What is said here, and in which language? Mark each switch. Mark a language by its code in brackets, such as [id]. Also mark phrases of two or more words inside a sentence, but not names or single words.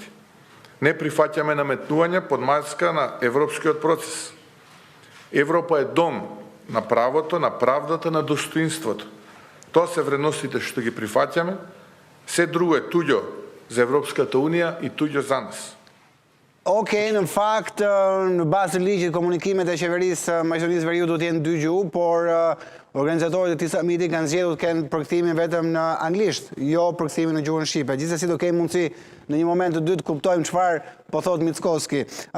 [mk] Не прифаќаме наметнување под маска на европскиот процес. Европа е дом на правото, на правдата, на достоинството. Тоа се вредностите што ги прифаќаме, се друго е туѓо за Европската Унија и туѓо за нас. [sq] Okej, në fakt, në bazë të ligjit, komunikimet e qeverisë Maqedonisë Veriut do të jenë dy gjuhë, por organizatorët e këtij samiti kanë zgjedhur të kenë përkthimin vetëm në anglisht, jo përkthimin në gjuhën shqipe. Gjithsesi do kemi mundësi në një moment të dytë kuptojmë çfarë po thot Mickoski.